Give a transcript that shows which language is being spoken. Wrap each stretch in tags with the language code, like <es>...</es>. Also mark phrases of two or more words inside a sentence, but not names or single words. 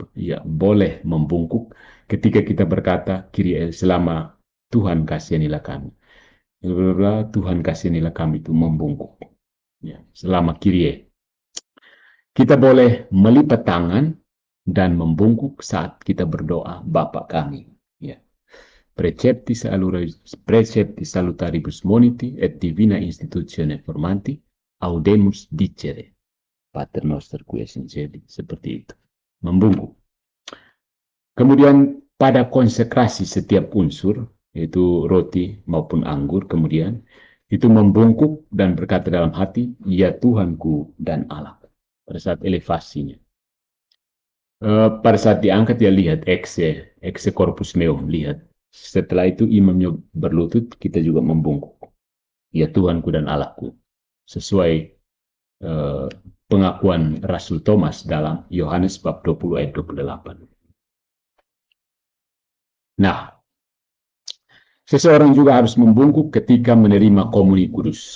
<id>Ya, boleh membungkuk ketika kita berkata Kyrie selama Tuhan kasihanilah kami. Tuhan kasihanilah kami itu membungkuk. Ya, selama Kyrie. Kita boleh melipat tangan dan membungkuk saat kita berdoa Bapa kami. Ya.</id> <la>Precepti salutaribus moniti et divina institutione formanti audemus dicere. Pater noster qui es in cieli.</la> <id>Seperti itu. Membungkuk. Kemudian pada konsekrasi setiap unsur, yaitu roti maupun anggur, kemudian itu membungkuk dan berkata dalam hati, ya Tuhanku dan Allahku. Pada saat elevasinya. Pada saat diangkat dia lihat</id> <la>exe corpus meum,</la> <id>lihat. Setelah itu imamnya berlutut, kita juga membungkuk. Ya Tuhanku dan Allahku. Sesuai pengakuan Rasul Thomas dalam Yohanes bab 20 ayat 28. Nah, seseorang juga harus membungkuk ketika menerima komuni kudus.</id>